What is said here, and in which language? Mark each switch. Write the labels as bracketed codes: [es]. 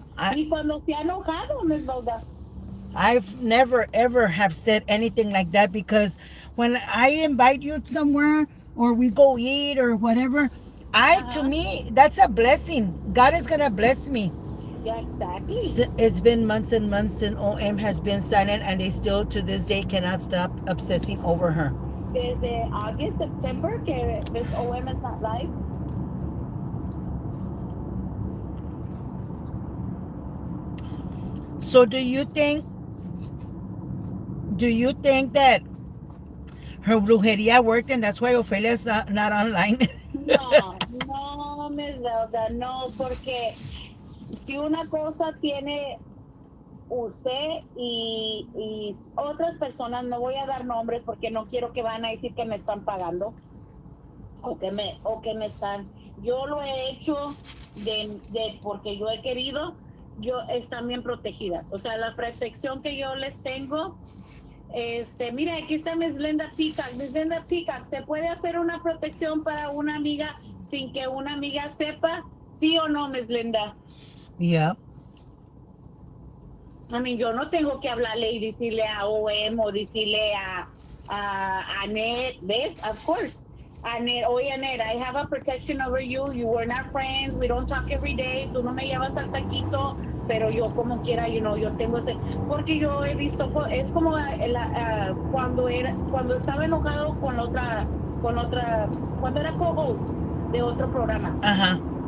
[es] ni cuando se ha enojado, Miss Velda. [en] I've never ever have said anything like that because when I invite you somewhere or we go eat or whatever, to Ajá, me that's a blessing. God is gonna bless me. yeah, exactly. It's been months and months and OM has been silent and they still to this day cannot stop obsessing over her. Desde August, September, que Miss OM is not live. So do you think that her brujeria worked and that's why Ophelia's not online? [es] No, no, Miss Velda, no, porque si una cosa tiene usted y otras personas, no voy a dar nombres porque no quiero que van a decir que me están pagando o que me están, yo lo he hecho porque yo he querido, están bien protegidas, o sea, la protección que yo les tengo. Mira, aquí está Miss Linda Peacock. Miss Linda Peacock, ¿se puede hacer una protección para una amiga sin que una amiga sepa? ¿Sí o no, Miss Linda? [en] Yeah. I mean, [es] yo no tengo que hablarle y decirle a OM o decirle a Annette, ¿ves? [en] Of course. Annette, oye, Annette, I have a protection over you. You were not friends. We don't talk every day. [es] Tú no me llevas al taquito, pero yo como quiera, yo tengo ese... Porque yo he visto, es como cuando estaba enojado con otra, cuando era co-host de otro programa. Ajá.